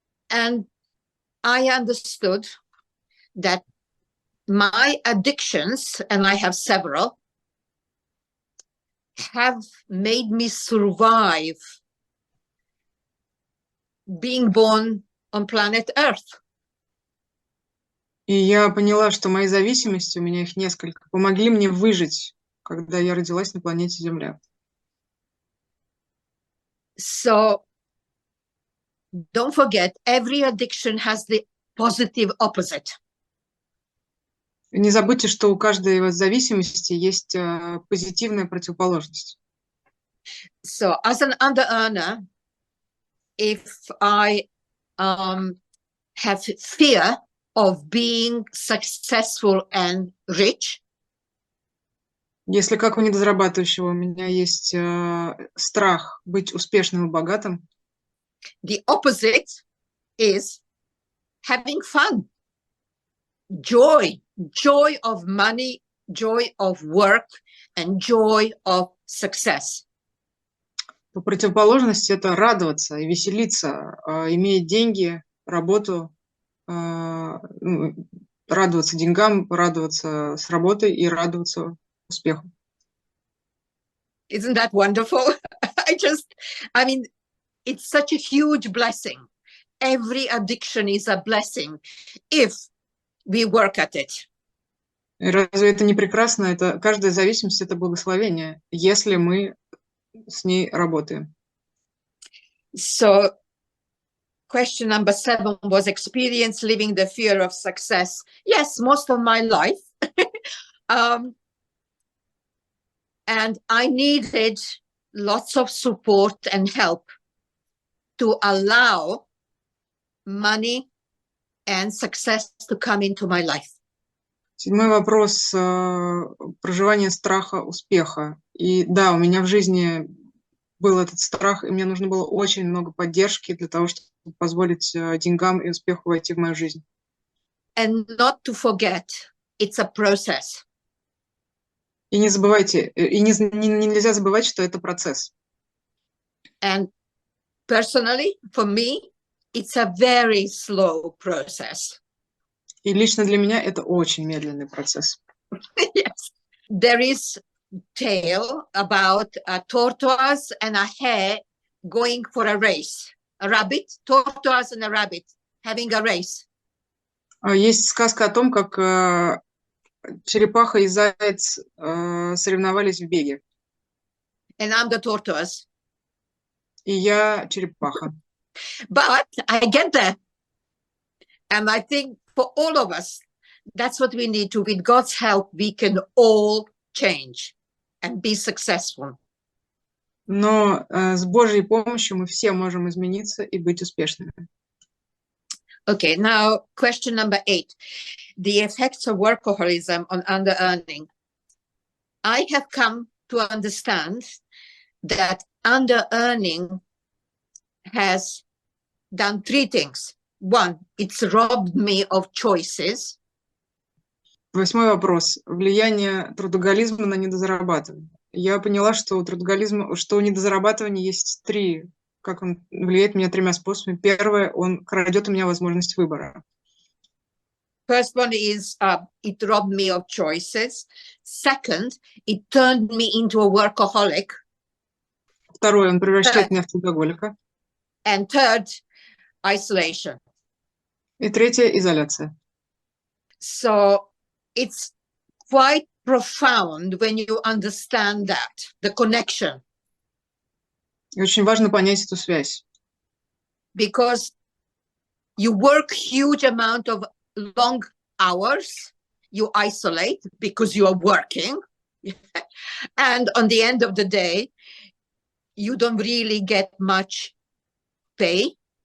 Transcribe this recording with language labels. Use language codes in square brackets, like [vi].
[en] And I understood that my addictions, and I have several, have made me survive being born on planet Earth. [ru] И я поняла, что мои зависимости, у меня их несколько, помогли мне выжить, когда я родилась на планете Земля. [en] So don't forget, every addiction has the positive opposite. [ru] Не забудьте, что у каждой из зависимости есть позитивная противоположность. [en] So as an under-earner, if I have fear of being successful and rich, [ru] если как у недозарабатывающего у меня есть страх быть успешным и богатым, [en] the opposite is having fun, joy of money, joy of work, and joy of success. [ru] по противоположности это радоваться и веселиться, иметь деньги, работу, радоваться деньгам, радоваться с работой и радоваться успеху. [en] Isn't that wonderful? I mean, it's such a huge blessing. Every addiction is a blessing if we work at it. [ru] И разве это не прекрасно? Это, каждая зависимость – это благословение, если мы с ней работаем. [en] So, question number 7 was experience living the fear of success. Yes, most of my life. And I needed lots of support and help to allow money and success to come into my life. [ru] 7-й вопрос. Проживание страха успеха. И да, у меня в жизни был этот страх, и мне нужно было очень много поддержки для того, чтобы позволить деньгам и успеху войти в мою жизнь. [en] And not to forget, it's a process. [ru] И не забывайте, нельзя забывать, что это процесс. [en] And personally, for me, it's a very slow process. [ru] И лично для меня это очень медленный процесс. [en] Yes. There is tale about a tortoise and a hare going for a race. A rabbit, tortoise and a rabbit having a race. [ru] Есть сказка о том, как черепаха и заяц соревновались в беге. [en] And I'm the tortoise. [ru] И я черепаха. [en] But I get there. And I think for all of us, that's what we need to. With God's help, we can all change and be successful. [ru] Но с Божьей помощью мы все можем измениться и быть успешными. [en] Okay, now question number 8. The effects of workaholism on under-earning. I have come to understand that under-earning has done 3 things. 1, it's robbed me of choices. [ru] 8-й вопрос. Влияние трудоголизма на недозарабатывание. Я поняла, что у недозарабатывания есть 3, как он влияет на меня 3 способами. Первое, он крадет у меня возможность выбора. [en] First one is it robbed me of choices. Second, it turned me into a workaholic. [ru] Второе, он превращает меня в трудоголика. [en] And third, isolation. [ru] И третье, изоляция. [en] So it's quite profound when you understand that, the connection. [ru] И очень важно понять эту связь. [en] Because you work huge amount of long hours, you isolate because you are working. And on the end of the day, you don't really get much pay.